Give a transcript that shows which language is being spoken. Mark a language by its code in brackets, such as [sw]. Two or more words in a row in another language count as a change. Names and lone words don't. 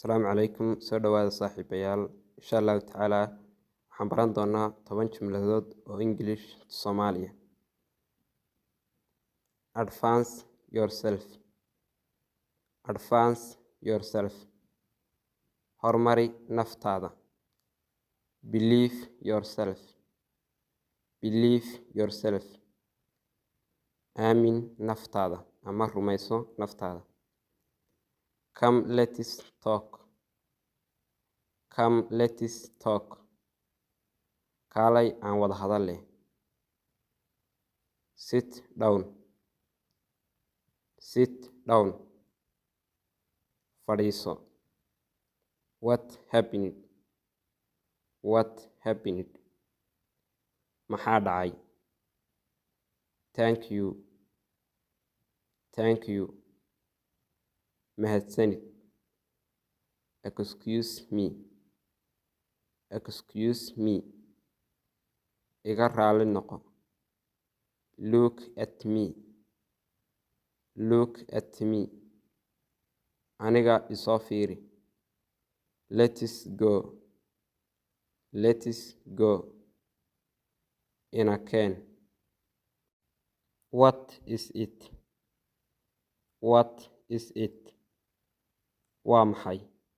[so] عليكم soo dhawaada saaxiibayaal [ar] insha Allah taala [so] waxaan baran doonaa 10 jumladood oo English Soomaaliya. [en] Advance yourself. Advance yourself. [so] Hormari naftaada. [en] Believe yourself. Believe yourself. [so] Aamin naftaada ama rumayso naftaada. [en] Come let's talk. Come let's talk. [so] Kaalay aan wada hadale. [en] Sit down. Sit down. Fadhiiso. What happened? What happened? [so] Maxaa dhacay? [en] Thank you. Thank you. Mahadsanid. Excuse me. Excuse me. [so] Iga raali noqo. [en] Look at me. Look at me. [so] Aniga isoo fiiri. [en] Let's go. Let's go. [so] Ina keen. [en] What is it? What is it? [so] Waa maxay?